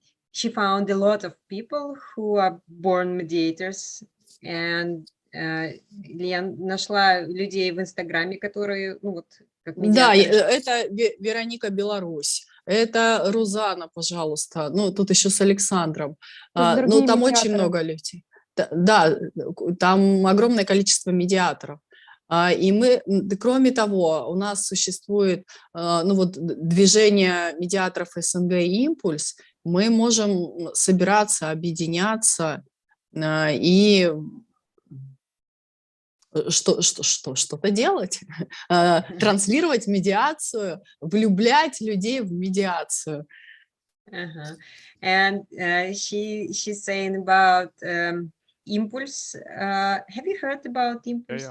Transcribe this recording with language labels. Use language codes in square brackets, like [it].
[en] She found a lot of people who are born mediators, and [ru] Лен нашла людей в Инстаграме, которые, как медиаторы. Да, это Вероника Беларусь, это Рузана, пожалуйста, тут еще с Александром, там медиаторы. Очень много людей. Да, там огромное количество медиаторов. И мы, кроме того, у нас существует движение медиаторов СНГ «Импульс». Мы можем собираться, объединяться и что-то делать, транслировать медиацию, влюблять людей в медиацию. [en] And she's saying about Impulse. Have you heard about Impulse?